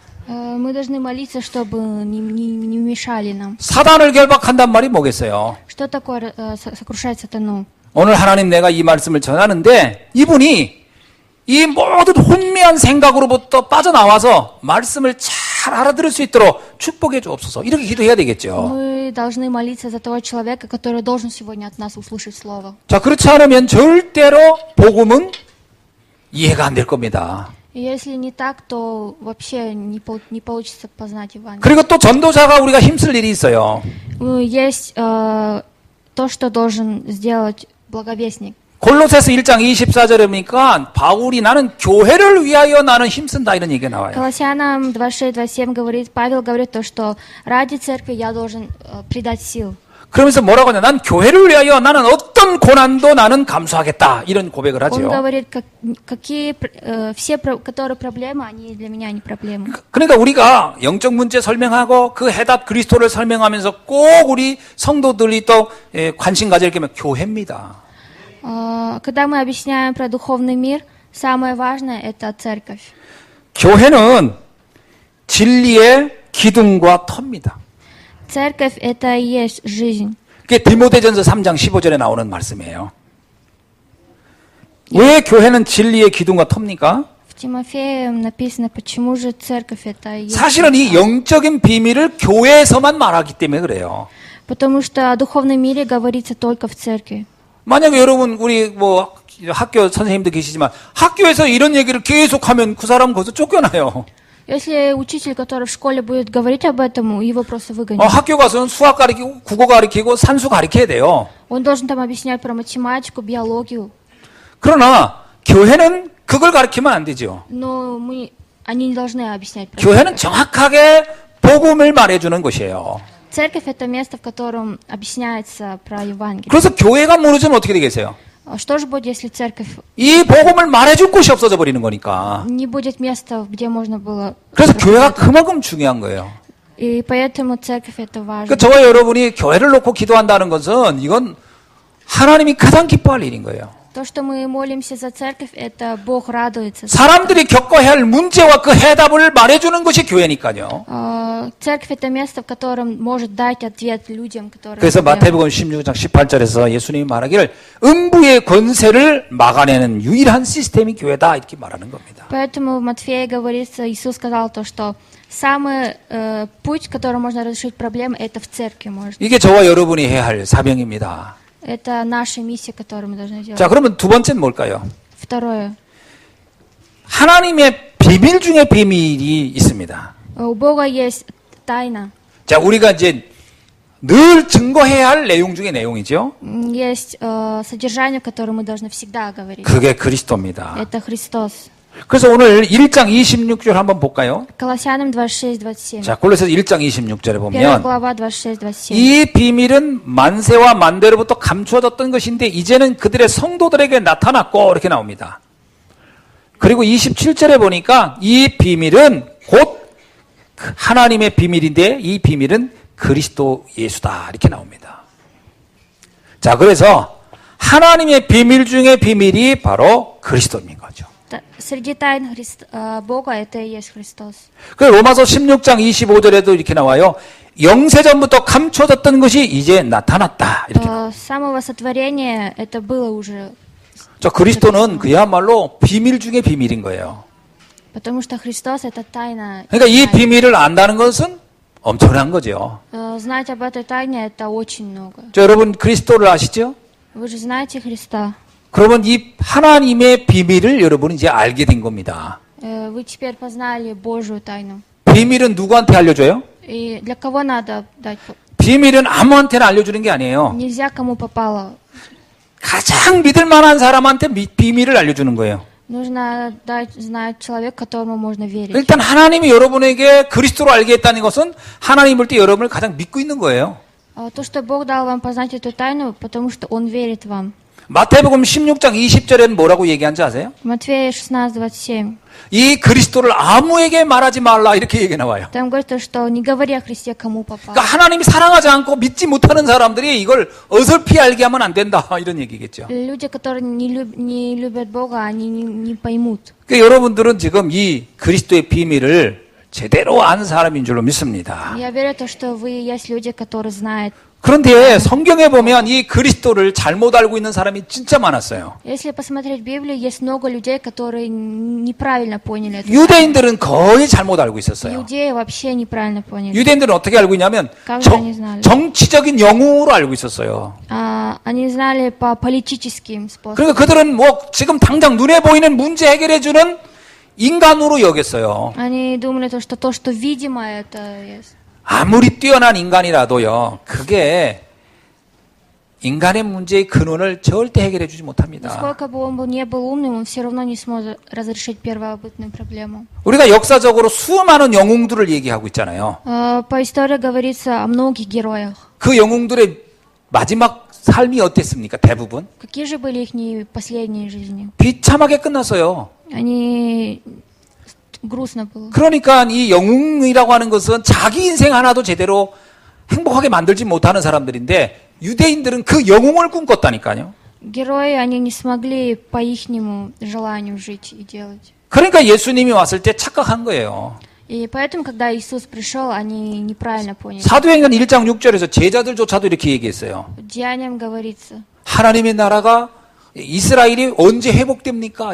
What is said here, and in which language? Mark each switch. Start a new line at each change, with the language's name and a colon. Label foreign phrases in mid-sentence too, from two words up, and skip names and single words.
Russian: Мы должны молиться, чтобы не мешали нам.
Korean: 사단을 결박한단 말이 뭐겠어요?
Russian: Что такое сокрушать сатану?
Korean: 오늘 하나님 내가 이 말씀을 전하는데 이분이 이 모든 혼미한 생각으로부터 빠져나와서 말씀을 잘 알아들을 수 있도록 축복해 주옵소서. 이렇게 기도해야 되겠죠.
Russian: Мы должны молиться за того человека, который должен сегодня от нас услышать слово.
Korean: 자, 그렇지 않으면 절대로 복음은 이해가 안 될 겁니다.
Russian: Если не так, то вообще не получится познать Евангелие.
Korean: 그리고 또 전도자가 우리가 힘쓸 일이 있어요.
Russian: Есть то, что должен сделать благовестник.
Korean: 골로새서 1장 24절에 보니까 바울이 나는 교회를 위하여 나는 힘쓴다 이런 얘기가 나와요.
Russian: Колоссянам 26-27 говорит, Павел говорит то, что ради церкви я должен придать сил.
Korean: 그러면서 뭐라고 하냐? 난 교회를 위하여 나는 어떤 고난도 나는 감수하겠다 이런 고백을
Russian: Он
Korean: 하죠.
Russian: говорит, все, которые проблемы, они для меня не проблемы.
Korean: 그러니까 우리가 영적 문제 설명하고 그 해답 그리스도를 설명하면서 꼭 우리 성도들이 또 관심 가질 게 교회입니다.
Russian: Когда мы объясняем про духовный мир, самое важное – это церковь.
Korean: 교회는 진리의 기둥과 터입니다.
Russian: Церковь – это и есть жизнь.
Korean: 그게 디모데전서 3장 15절에 나오는 말씀이에요. 왜 교회는 진리의 기둥과 터입니까?
Russian: В Тимофее написано, почему же церковь – это и есть.
Korean: 사실은 이 영적인 비밀을 교회에서만 말하기 때문에 그래요.
Russian: Потому что о духовном мире говорится только в церкви.
Korean: 만약에 여러분 우리 뭐 학교 선생님도 계시지만 학교에서 이런 얘기를 계속하면 그 사람 거기서 쫓겨나요.
Russian: Если учитель, который в школе будет говорить об этом, его просто выгонят.
Korean: 학교 가서는 수학 가르치고 국어 가르치고 산수 가르쳐야 돼요.
Russian: Он должен там объяснять про математику, биологию.
Korean: 그러나 교회는 그걸 가르치면 안 되죠.
Russian: Но они не должны объяснять про
Korean: 교회는
Russian: это.
Korean: 정확하게 복음을 말해주는 곳이에요.
Russian: Церковь – это место, в котором объясняется про Евангелие.
Korean: 그래서 교회가 무너지면 어떻게 되겠어요?
Russian: Что же будет, если церковь
Korean: 이 복음을 말해줄 곳이 없어져 버리는 거니까.
Russian: не будет места, где можно было...
Korean: 그래서 교회가 그만큼 중요한 거예요.
Russian: И поэтому церковь – это важно.
Korean: 그러니까 저와 여러분이 교회를 놓고 기도한다는 것은 이건 하나님이 가장 기뻐할 일인 거예요.
Russian: То, что мы молимся за церковь, это Бог радуется.
Korean: 사람들이 겪어야 할 문제와 그 해답을 말해주는 것이 교회니까요.
Russian: Церковь – это место, в котором может дать ответ людям, которые...
Korean: 그래서 마태복음 16장 18절에서 예수님이 말하기를 음부의 권세를 막아내는 유일한 시스템이 교회다 이렇게 말하는 겁니다.
Russian: Поэтому в Матфея говорится, Иисус сказал то, что самый путь, которым можно разрешить проблемы, это в церкви можно.
Korean: 이게 저와 여러분이 해야 할 사명입니다.
Russian: Это наша миссия, которую мы должны делать.
Korean: 자, 그러면 두 번째는 뭘까요?
Russian: Второе.
Korean: 하나님의 비밀 중에 비밀이 있습니다.
Russian: У Бога есть тайна.
Korean: 자, 우리가 이제 늘 증거해야 할 내용 중에 내용이죠.
Russian: Есть содержание, которое мы должны всегда говорить.
Korean: 그게 그리스도입니다.
Russian: Это Христос.
Korean: 그래서 오늘 1장 26절 한번 볼까요?
Russian: Колоссянам 26-27.
Korean: 자, 골로새서 1장 26절에 1 보면
Russian: глава 26-27.
Korean: 이 비밀은 만세와 만대로부터 감추어졌던 것인데 이제는 그들의 성도들에게 나타났고 이렇게 나옵니다. 그리고 27절에 보니까 이 비밀은 곧 하나님의 비밀인데 이 비밀은 그리스도 예수다 이렇게 나옵니다. 자, 그래서 하나님의 비밀 중에 비밀이 바로 그리스도인 거죠.
Russian: Среди тайн Бога это и есть Христос.
Korean: 그 로마서 16장 25절에도 이렇게 나와요. 영세전부터 감춰졌던 것이 이제 나타났다. 이렇게.
Russian: С самого сотворения это было уже.
Korean: 저 그리스도는 그야말로 비밀 중에 비밀인 거예요.
Russian: Потому что Христос это тайна.
Korean: 그러니까 이 비밀을 안다는 것은 엄청난 거죠.
Russian: Знать об этой тайне это очень много.
Korean: 저 여러분 그리스도를 아시죠?
Russian: Вы же знаете Христа.
Korean: 그러면 이 하나님의 비밀을 여러분은 이제 알게 된 겁니다.
Russian: Вы теперь познали Божью тайну.
Korean: 비밀은 누구한테 알려줘요?
Russian: И для кого надо дать?
Korean: 비밀은 아무한테나 알려주는 게 아니에요.
Russian: Нельзя кому попало.
Korean: 가장 믿을 만한 사람한테 비밀을 알려주는 거예요.
Russian: Нужно дать знать человек, которому можно верить.
Korean: 일단 하나님이 여러분에게 그리스도를 알게 했다는 것은 하나님 볼 때 여러분을 가장 믿고 있는 거예요.
Russian: То, что Бог дал вам познать эту тайну, потому что Он верит вам.
Korean: 마태복음 16장 20절에는 뭐라고 얘기한지 아세요?
Russian: Матфея 16:27.
Korean: 이 그리스도를 아무에게 말하지 말라 이렇게 얘기 나와요.
Russian: Там говорится, что не говори о Христе, кому попало.
Korean: 그러니까 하나님이 사랑하지 않고 믿지 못하는 사람들이 이걸 어설피 알게 하면 안 된다 이런 얘기겠죠.
Russian: Люди, которые не любят Бога, они не поймут.
Korean: 그러니까 여러분들은 지금 이 그리스도의 비밀을 제대로 아는 사람인 줄로 믿습니다.
Russian: Я верю, что вы есть люди, которые знают.
Korean: 그런데 성경에 보면 이 그리스도를 잘못 알고 있는 사람이 진짜 많았어요.
Russian: Если посмотреть Библию, есть много людей, которые неправильно поняли это.
Korean: 유대인들은 거의 잘못 알고 있었어요.
Russian: Иудеи вообще неправильно поняли.
Korean: 유대인들은 어떻게 알고 있냐면
Russian: Как же они знали?
Korean: 정치적인 영웅으로 알고 있었어요.
Russian: Они знали по политическим способам.
Korean: 그러니까 그들은 뭐 지금 당장 눈에 보이는 문제 해결해주는 인간으로 여겼어요.
Russian: Они думали, что то, что видимо, это есть.
Korean: 아무리 뛰어난 인간이라도요, 그게 인간의 문제의 근원을 절대 해결해 주지 못합니다.
Russian: Насколько бы он не был умным, он все равно не сможет разрешить первобытную проблему.
Korean: 우리가 역사적으로 수많은 영웅들을 얘기하고 있잖아요.
Russian: По истории говорится о многих героях.
Korean: 그 영웅들의 마지막 삶이 어땠습니까? 대부분
Russian: Какие же были их последние жизни?
Korean: 비참하게 끝났어요.
Russian: Они грустно было.
Korean: 그러니까 이 영웅이라고 하는 것은 자기 인생 하나도 제대로 행복하게 만들지 못하는 사람들인데 유대인들은 그 영웅을 꿈꿨다니까요.
Russian: Герои, они не смогли по ихнему желанию жить и делать.
Korean: 그러니까 예수님이 왔을 때 착각한 거예요.
Russian: И поэтому, когда Иисус пришел, они неправильно поняли.
Korean: 사도행전 1장 6절에서 제자들조차도 이렇게 얘기했어요.
Russian: Деяниям говорится.
Korean: 하나님의 나라가 이스라엘이 언제 회복됩니까?